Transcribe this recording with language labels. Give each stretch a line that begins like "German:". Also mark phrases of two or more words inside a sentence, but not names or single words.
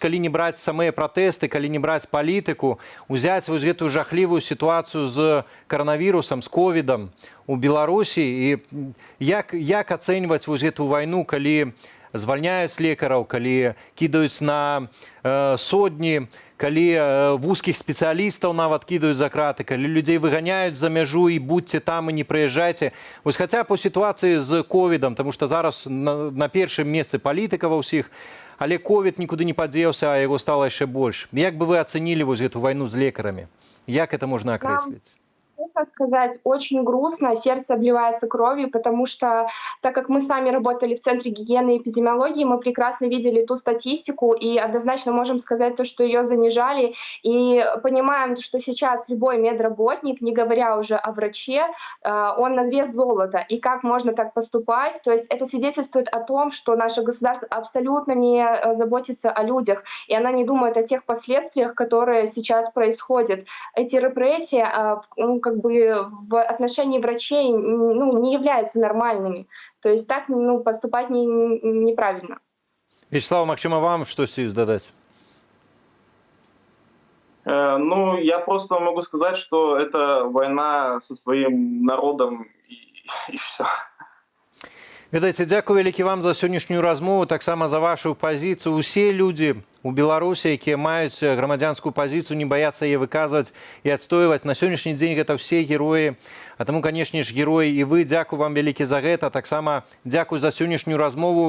Belarusian: калі не браць самыя пратэсты, калі не браць палітыку, узяць вось гэтую жахлівую сітуацыю з каранавірусам, з ковідам у Беларусі, і як ацэньваць вось гэтую вайну, калі звальняюць лекараў, калі кідаюць на сотні, калі вузкіх спецыялістаў нават кідаюць за краты, калі людзей выганяюць за мяжу і будьце там і не прыязджайце. Вось хаця по сітуацыі з ковідам, таму што зараз на першым месцы палітыка ва ўсіх, але ковід нікуды не падзеўся, а яго стала яшчэ больш. Як бы вы ацэнілі вось гэту вайну з лекарамі? Як это можна акрэсліць?
Russian: Честно сказать, очень грустно, сердце обливается кровью, потому что, так как мы сами работали в Центре гигиены и эпидемиологии, мы прекрасно видели ту статистику и однозначно можем сказать то, что ее занижали. И понимаем, что сейчас любой медработник, не говоря уже о враче, он на вес золота. И как можно так поступать? То есть это свидетельствует о том, что наше государство абсолютно не заботится о людях, и она не думает о тех последствиях, которые сейчас происходят. Эти репрессии, как бы в отношении врачей не являются нормальными. То есть так поступать неправильно.
Belarusian: Вячеслав, магчыма, вам штосьці дадаць?
Russian: Я просто могу сказать, что это война со своим народом и все.
Belarusian: Ведаеце, дзякую вялікі вам за сённяшнюю размову, таксама за вашу пазіцыю. Усе людзі у Беларусі, якія маюць грамадзянскую пазіцыю, не баяцца яе выказваць і адстойваць. На сённяшні дзень гэта ўсе героі, а таму, канешне ж, героі і вы. Дзякую вам вялікі за гэта. Таксама дзякую за сённяшнюю размову.